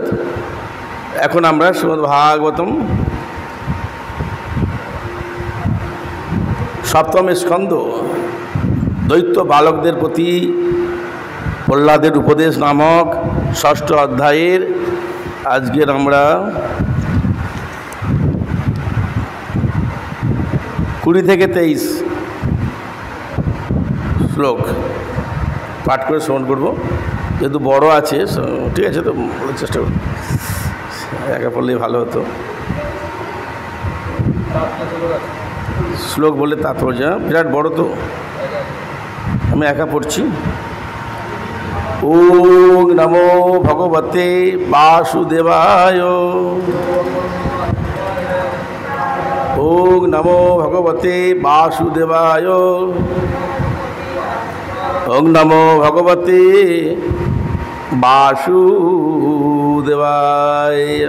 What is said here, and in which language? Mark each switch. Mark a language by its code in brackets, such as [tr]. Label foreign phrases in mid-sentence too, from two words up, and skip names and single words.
[bn] এখন আমরা শ্রীমদ্ ভাগবতম সপ্তম স্কন্ধ দৈত্য বালকদের প্রতি প্রহ্লাদের উপদেশ নামক ষষ্ঠ অধ্যায়ের আজকের আমরা 20 থেকে 23 শ্লোক পাঠ করে শ্রবণ করব। যেহেতু বড় আছে, ঠিক আছে, তো বলার চেষ্টা করব, একা পড়লেই ভালো হতো। শ্লোক বলে তাৎপর্য বিরাট বড়, তো আমি একা পড়ছি। [sa] ওম নমো ভগবতে বাসুদেবায়। ওম নমো ভগবতে বাসুদেবায়। ওম নমো ভগবতে বাসুদেবায়।